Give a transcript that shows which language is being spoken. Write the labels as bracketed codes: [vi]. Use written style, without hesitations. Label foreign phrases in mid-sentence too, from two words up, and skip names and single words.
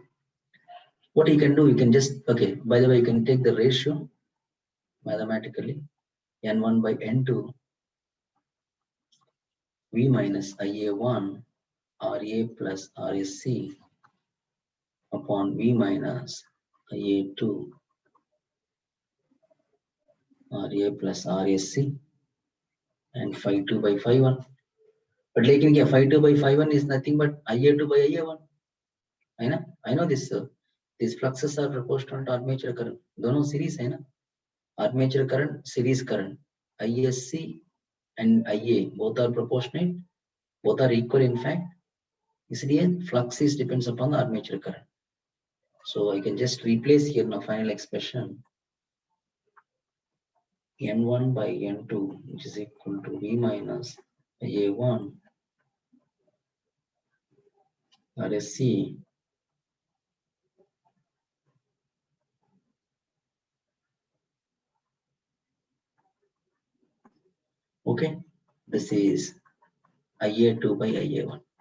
[en] What you can do, you can just, okay, by the way, you can take the ratio mathematically, N1 by N2 V minus IA1 RA plus RSC upon V minus IA2 RA plus RSC and phi 2 by phi 1. But like in phi 2 by phi 1 is nothing but IA2 by IA1. I know this, sir. These fluxes are proportional to armature current. [hi] दोनों series है ना? [en] Armature current, series current. ISC and IA both are proportionate, both are equal in fact. इसलिए flux is depends upon the armature current. So I can just replace here now final expression N1 by N2, which is equal to V minus IA1 RSC okay, this is IA2 by IA1.